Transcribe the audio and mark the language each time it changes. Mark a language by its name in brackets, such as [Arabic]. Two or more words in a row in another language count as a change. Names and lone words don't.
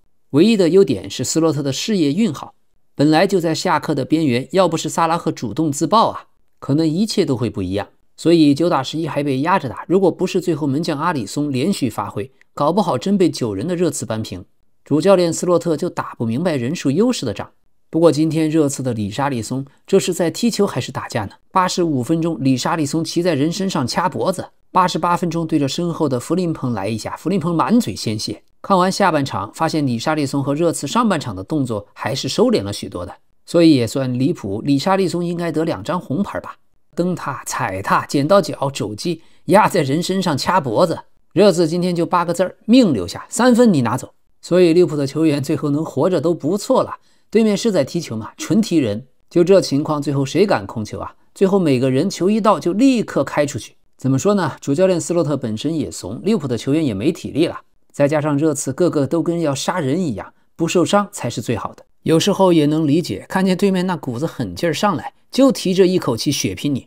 [Chinese] 唯一的優點是斯洛特的事業運好，本來就在下課的邊緣，要不是薩拉赫主動自爆啊，可能一切都會不一樣。所以9打11還被壓着打，如果不是最後門將阿里松連續發揮，搞不好真被9人的熱刺扳平。主教練斯洛特就打不明白人數優勢的仗。不過今天熱刺的里沙利松這是在踢球還是打架呢？85分鐘里沙利松騎在人身上掐脖子，88分鐘对着身後的弗林彭來一下，弗林彭滿嘴鮮血。看完下半場發現里沙利松和熱刺上半場的動作還是收斂了許多的，所以也算離譜，里沙利松應該得2張紅牌吧。蹬踏、踩踏、撿到腳、肘擊，壓在人身上掐脖子。熱刺今天就8個字兒：命留下，3分你拿走。所以利物浦的球員最後能活着都不錯了。对面是在踢球嘛，纯踢人。就这情況，最後誰敢控球啊？最後每個人球一到就立刻開出去。怎麼說呢？主教練斯洛特本身也慫，利物浦的球員也沒體力了，再加上熱刺個個都跟要殺人一樣，不受傷才是最好的。有時候也能理解，看見對面那股子狠勁兒上來，就提着一口氣血拼你。